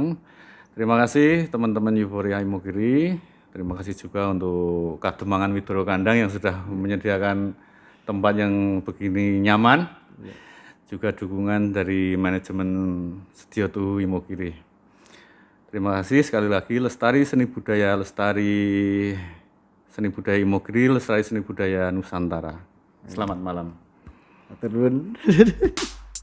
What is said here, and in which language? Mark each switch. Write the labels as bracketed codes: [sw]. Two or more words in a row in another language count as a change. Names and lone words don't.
[id] Terima kasih teman-teman Euforia Imogiri. Terima kasih juga untuk Kademangan Widoro Kandang yang sudah menyediakan tempat yang begini nyaman. Juga dukungan dari manajemen Sediotu Imogiri. Terima kasih sekali lagi. Lestari seni budaya Imogiri, lestari seni budaya Nusantara. Selamat malam. [jv] Atur nuwun.